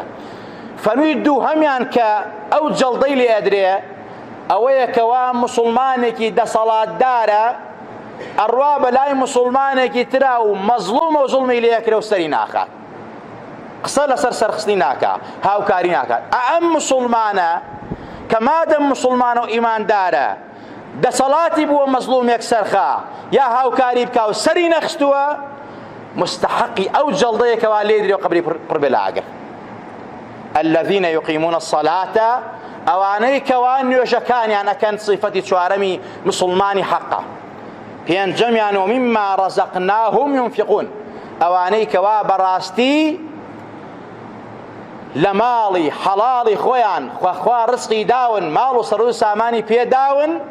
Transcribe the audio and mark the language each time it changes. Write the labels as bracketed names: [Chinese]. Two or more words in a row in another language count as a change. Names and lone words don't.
[Central Kurdish] فەرمووی دووهەمیان کە ئەو جەڵدەی لێ ئەدرێ ئەوەیە کەوا مسلمانێکی دەسەڵاتدارە ئەڕوا بەلای مسلمانێکی ترا و مەزلومە و زوڵمی لێەکرێ و سەری ناخات، قسە لەسەر سەرخستنی ناکا، هاوکاری ناکات. ئەم مسلمانە کە مادەم مسلمانە و ئیماندارە دەسەڵاتی بووە مەزلومێک سەرخا یا هاوکاری بکا و سەری نەخستووە، مستحقی ئەو جەڵدەیەکەوا لێ درێ و قەبری پڕ بێ لە ئاگر. [Arabic] الذين يقيمون الصلاة، [Central Kurdish] ئەوانەی کەوا نوێژەکانیان ئەکەن، صفەتی چوارەمی مسلمانی حەقە. پێنجەمیان [Arabic] ومما رەزەقناهم ينفقون، [Central Kurdish] ئەوانەی کەوا بەڕاستی لە ماڵی حەڵاڵی خۆیان خوا ڕزقی داون، ماڵ و سەرۆ سامانی پێداون،